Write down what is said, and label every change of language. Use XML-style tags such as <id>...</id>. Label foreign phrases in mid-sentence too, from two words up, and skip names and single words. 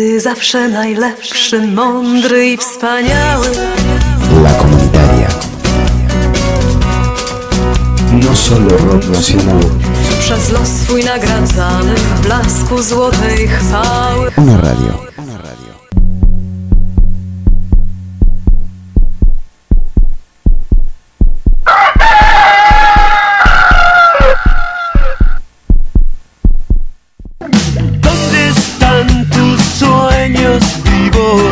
<pl>zawsze najlepszy, mądry i wspaniały.</pl> <es>La Comunitaria. No solo rock nacional.</es> <pl>Przez los swój nagradzany w blasku złotej chwały.</pl> <es>Una radio. ¿Dónde están tus sueños vivos?</es>